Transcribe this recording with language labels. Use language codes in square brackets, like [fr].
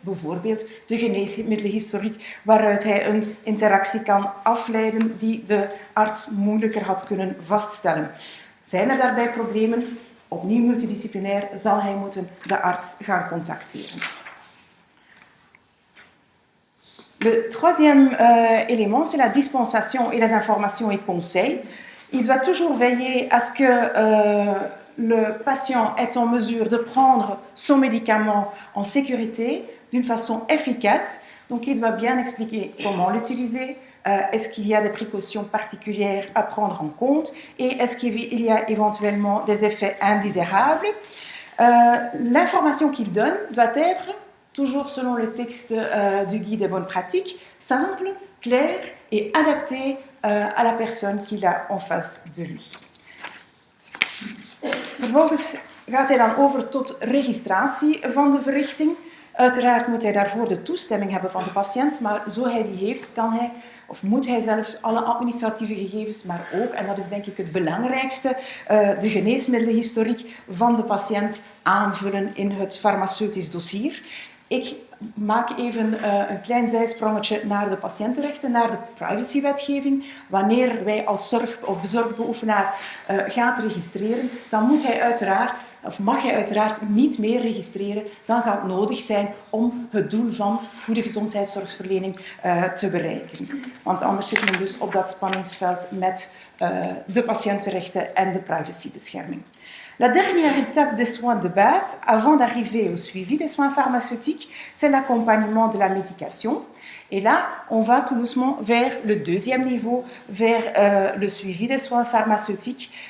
[nl] Bijvoorbeeld de geneesmiddelenhistoriek, waaruit hij een interactie kan afleiden die de arts moeilijker had kunnen vaststellen. Zijn er daarbij problemen? Opnieuw multidisciplinair zal hij moeten de arts gaan contacteren. [fr] Le troisième élément, c'est la dispensation et les informations et conseils. Il doit toujours veiller à ce que le patient est en mesure de prendre son médicament en sécurité, d'une façon efficace. Donc il doit bien expliquer comment l'utiliser. Est-ce qu'il y a des précautions particulières à prendre en compte et est-ce qu'il y a éventuellement des effets indésirables. L'information qu'il donne doit être, toujours selon le texte du guide des bonnes pratiques, simple, clair et adapté à la personne qu'il a en face de lui. [nl] Vervolgens gaat hij dan over tot registratie van de verrichting. Uiteraard moet hij daarvoor de toestemming hebben van de patiënt, maar zo hij die heeft, kan hij of moet hij zelfs alle administratieve gegevens, maar ook, en dat is denk ik het belangrijkste, de geneesmiddelenhistoriek van de patiënt aanvullen in het farmaceutisch dossier. Ik maak even een klein zijsprongetje naar de patiëntenrechten, naar de privacywetgeving. Wanneer wij als de zorgbeoefenaar gaat registreren, dan moet hij uiteraard, of mag hij uiteraard niet meer registreren dan gaat nodig zijn om het doel van goede gezondheidszorgverlening te bereiken. Want anders zit men dus op dat spanningsveld met de patiëntenrechten en de privacybescherming. [fr] La dernière étape des soins de base, avant d'arriver au suivi des soins pharmaceutiques, c'est l'accompagnement de la médication. Et là, on va tout doucement vers le deuxième niveau, vers le suivi des soins pharmaceutiques.